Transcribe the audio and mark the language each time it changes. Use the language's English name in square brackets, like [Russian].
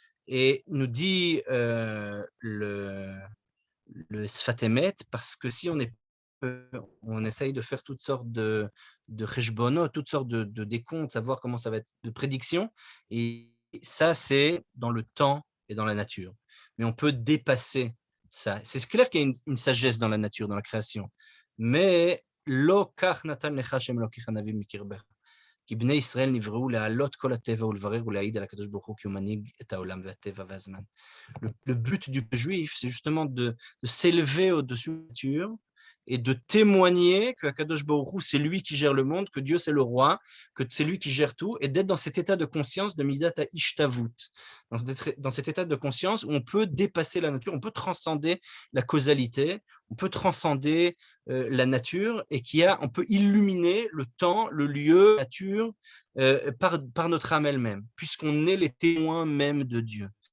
[French] Et nous dit le Sfat Emet, parce que si on essaye de faire toutes sortes de cheshbonot, toutes sortes de décomptes, savoir comment ça va être, de prédictions, et ça, c'est dans le temps et dans la nature. Mais on peut dépasser ça. C'est clair qu'il y a une sagesse dans la nature, dans la création. [Hebrew] Mais lo kach natan lecha Hashem Elokecha navim mikirbecha. כי בני ישראל נבראו להעלות כל הטבע ולברר ולהעיד על הקדוש ברוך הוא כי הוא מנהיג את העולם והטבע והזמן. [French] Le but du juif, c'est justement de s'élever au-dessus de la nature et de témoigner que Akadosh Baruch Hu, c'est lui qui gère le monde, que Dieu c'est le roi, que c'est lui qui gère tout, et d'être dans cet état de conscience de Midat Ishtavut, dans cet état de conscience où on peut dépasser la nature, on peut transcender la causalité, on peut transcender la nature, et on peut illuminer le temps, le lieu, la nature, par notre âme elle-même, puisqu'on est les témoins même de Dieu.